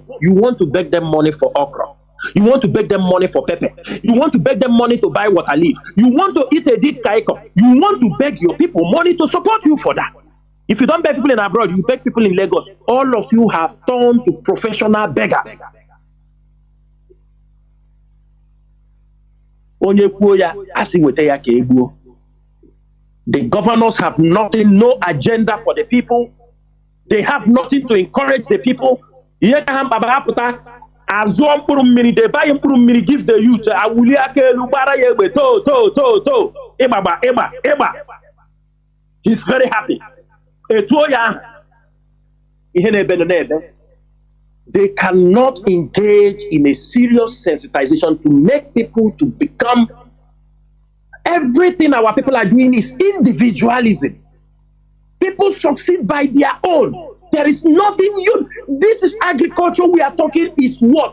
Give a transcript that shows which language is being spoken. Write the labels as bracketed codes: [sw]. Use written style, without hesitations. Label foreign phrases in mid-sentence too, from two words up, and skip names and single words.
[en] You want to beg them money for okra. You want to beg them money for pepper. You want to beg them money to buy water leaf. You want to eat a deep kaiko. You want to beg your people money to support you for that. If you don't beg people in abroad, you beg people in Lagos. All of you have turned to professional beggars. [ig] Onye kwuo ya, asi wete ya ka egbuo. [en] The governors have nothing, no agenda for the people. They have nothing to encourage the people. They buy [ig] mkpụrụ mmiri, [en] give the youth. [ig] Awuli aka elu gbara ya egbe to. [en] Ịgba. He's very happy. [ig] Etuo ya. Ihe na-ebe n'ebe. [en] They cannot engage in a serious sensitization to make people to become. Everything our people are doing is individualism. People succeed by their own. There is nothing this is agriculture we are talking is what?